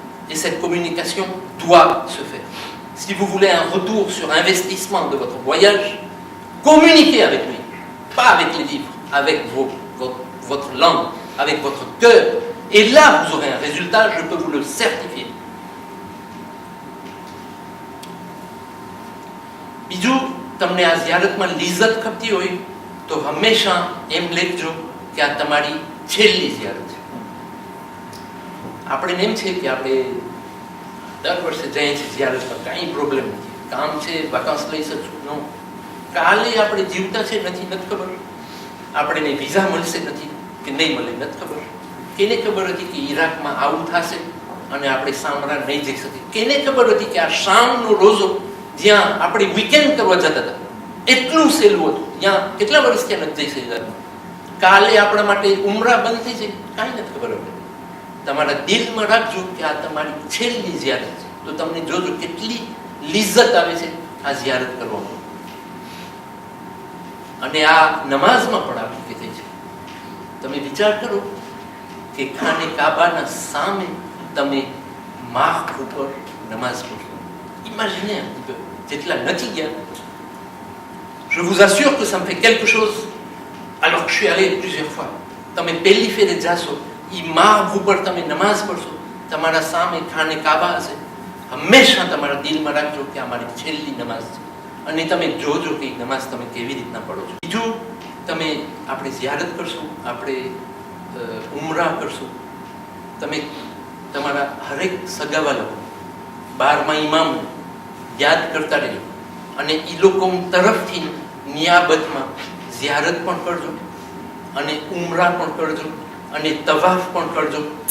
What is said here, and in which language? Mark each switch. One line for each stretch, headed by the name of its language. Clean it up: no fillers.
French: Et cette communication doit se faire. Si vous voulez un retour sur investissement de votre voyage, communiquez avec lui. Pas avec les livres, avec votre langue, avec votre cœur. Et là, vous aurez un résultat, je peux vous le certifier.
Gujarati: Bijou, તમને આ ઝિયારતમાં લિઝ્ઝત ખપતી હોય તો હંમેશા એમ લેખજો કે આ તમારી છેલ્લી ઝિયારત છે. આપણે એમ છે કે આપણે દર વર્ષે જઈએ છીએ ઝિયારતમાં, કાંઈ પ્રોબ્લેમ નથી, કામ છે, વાકાંશ લઈ શકશું. નો, કાલે આપણે જીવતા છે નથી ખબર, આપણે વિઝા મળશે નથી કે નહીં મળે નથી ખબર. કેને ખબર હતી કે ઈરાકમાં આવું થશે અને આપણે સામરા નહીં જઈ શકીએ? કેને ખબર હતી કે આ શામનો રોઝો જ્યાં આપણે વીકેન્ડ કરવા જતા હતા એટલું સહેલું હતું, ત્યાં કેટલા વર્ષ ત્યાં નથી જઈ શકતા? કાલે આપણા માટે ઉમરા બંધ થઈ જાય, કાંઈ નથી ખબર. આપણે તમારા દિલમાં રાખજો કે આ તમારી છેલ્લી ઝિયારત છે, તો તમને જોજો કેટલી લિઝ્ઝત આવે છે આ ઝિયારત કરવામાં. અને આ નમાઝમાં પણ આપણી થઈ છે. તમે વિચાર કરો કે ખાને કાબાના સામે તમે માખ ઉપર નમાઝ પઢો.
French: Imaginez un petit peu,
Gujarati: જેટલા નથી ગયા.
French: Je vous assure que ça me fait quelque chose alors que je suis allé plusieurs fois.
Gujarati: તમે પહેલી ફેરે જાશો, એ માખ ઉપર તમે નમાઝ પઢશો, તમારા સામે ખાને કાબા હશે. હંમેશા તમારા દિલમાં રાખજો કે આ મારી છેલ્લી નમાઝ છે. અને તમે જોજો કે નમાઝ તમે કેવી રીતના પઢો છો. બીજું, તમે આપણે ઝિયારત કરશું, આપણે ઉમરા કરશું, તમે તમારા હરેક સગાવાલા 12મા ઇમામ યાદ કરતા રહેજો અને એ લોકો તરફથી નિયાબતમાં ઝિયારત પણ કરજો અને ઉમરા પણ કરજો અને તવાફ પણ કરજો.